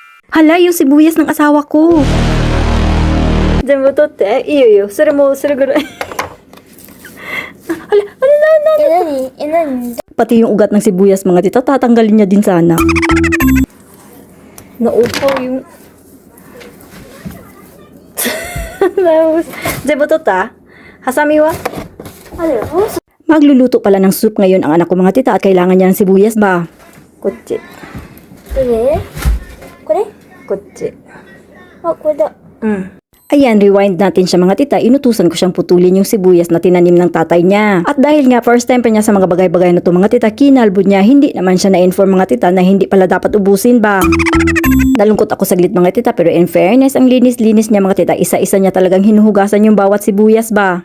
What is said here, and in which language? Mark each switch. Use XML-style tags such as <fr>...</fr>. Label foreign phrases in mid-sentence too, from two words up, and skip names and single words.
<tl>Hala, yung sibuyas ng asawa ko.</tl> <ja>全部取っていいよいいよそれもそれぐらい何</ja> <tl>Pati yung ugat ng sibuyas mga tita, tatanggalin niya din sana. Naupaw yung</tl> <ja>全部取ったハサミは</ja> <tl>Magluluto pala ng soup ngayon ang anak ko mga tita at kailangan niya ng sibuyas ba?</tl> <ja>こっちどれこれこっちあ、これだ。うん</ja> <tl>Ayan, rewind natin siya mga tita. Inutusan ko siyang putulin yung sibuyas na tinanim ng tatay niya. At dahil nga</tl> <en>first time</en> <tl>pa niya sa mga bagay-bagay na to mga tita, kinalbo niya, hindi naman siya na-inform mga tita na hindi pala dapat ubusin ba. Nalungkot ako saglit mga tita, pero</tl> <en>in fairness,</en> <tl>ang linis-linis niya mga tita, isa-isa niya talagang hinuhugasan yung bawat sibuyas ba.</tl>